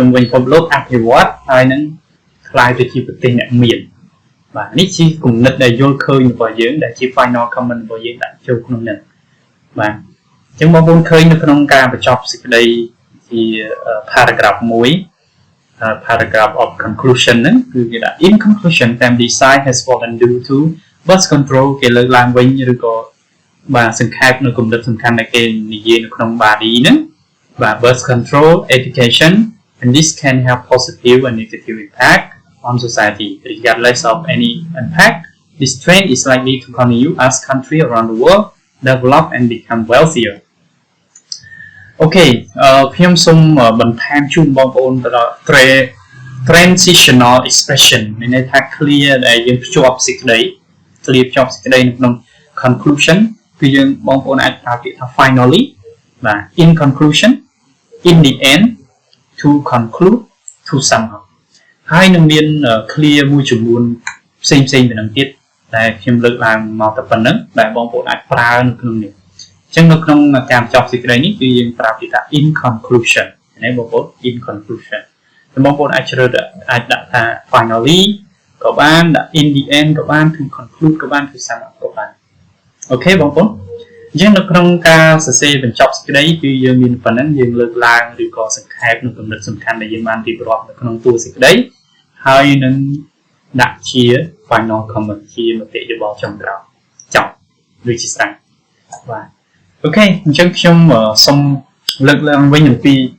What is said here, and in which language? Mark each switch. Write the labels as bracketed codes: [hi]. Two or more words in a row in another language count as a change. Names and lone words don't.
[km] វិញពិភពលោកអភិវឌ្ឍហើយនឹងខ្លាយទៅជាប្រទេសអ្នកមានបាទនេះជាគំនិតដែលយល់ឃើញរបស់យើងដែលជា [en] final comment [km] របស់យើងដាក់ចូលក្នុងនេះបាទអញ្ចឹងបងប្អូនឃើញនៅក្នុងការបញ្ចប់សេចក្តីជា [en] paragraph 1 paragraph of conclusion [km] ហ្នឹងគឺគេដាក់ [en] in conclusion family size has fallen due to birth control [km] គេលើកឡើងវិញឬក៏បាទសង្ខេបនៅគំនិតសំខាន់ ដែលគេនិយាយនៅក្នុង body ហ្នឹងបាទ [en] birth control education and this can have positive and negative impact on society regardless of any impact this trend is likely to continue as countries around the world develop and become wealthier [km] អូខេខ្ញុំសូមបន្ថែមជូនបងប្អូនទៅដល់ [en] transitional expression [km] មានន័យថា clear ដែលយើងភ្ជាប់សេចក្តី clear ភ្ជាប់សេចក្តីនៅក្នុង conclusion គឺយើងបងប្អូនអាចប្រើពាក្យថា finally បាទ [en] in conclusion in the end to conclude to sum up [km] ហើយនឹងមាន clear មួយចំនួនផ្សេ ងទៅនឹងទៀតដែលខ្ញុំលើកឡើងមកតែប៉ុណ្្នឹងដែលបងប្អូនអាចប្រើនៅក្នុងនេះអញ្ចឹងនៅក្នុងការបញ្ចប់សេចក្តីនេះគឺយើងប្រើពាក្យថា in conclusion ណាបងប្អូន [en] in conclusion [km] បងប្អូនអាចជ្រើសអាចដាក់ថា finally ក៏បានដាក់ [en] in the end [km] ក៏បាន [en] to conclude [km] ក៏ បាន [en] to sum up [km] ក៏បានអូខេបងប្អូនអញ្ចឹងនៅក្នុងការសរសេរបញ្ចប់សេចក្តីគឺយើងមានប៉ុណ្ណឹងយើងលើកឡើងឬក៏សង្ខេបនៅគំនិតសំខាន់ដែលយើងបានរៀបរាប់នៅក្នុងតួសេចក្តីហើយនឹងដាក់ជា [en] final comment [km] ជាមតិយោបល់ចុងក្រោយចប់ដូចជាស្រេចបាទអូខេអញ្ចឹងខ្ញុំសូមលើកឡើងវិញអំពី